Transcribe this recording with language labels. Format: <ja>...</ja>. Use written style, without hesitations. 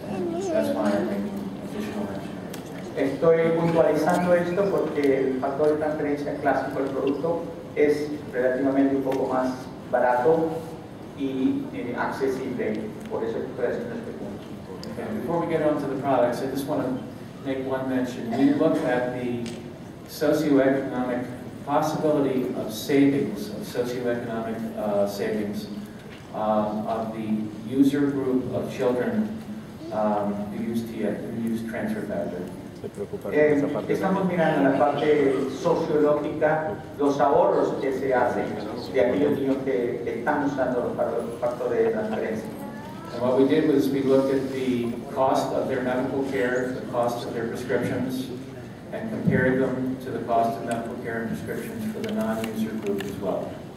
<en>And that's why I'm making additional mention.</en> <es>Estoy puntualizando esto porque el factor de transferencia clásico del producto es relativamente un poco más barato y accesible. Por eso estoy haciendo este punto.</es> <en>Okay, before we get on to the products, I just want to make one mention. We looked at the socioeconomic possibility of savings, of socioeconomic savings of the user group of children who use transfer factor.</en> <es>Estamos mirando la parte sociológica, los ahorros que se hacen de aquellos niños que están usando los factores de transferencia.</es> <en>And what we did was we looked at the cost of their medical care, the cost of their prescriptions, and compared them to the cost of medical care and prescriptions for the non-user group as well.</en>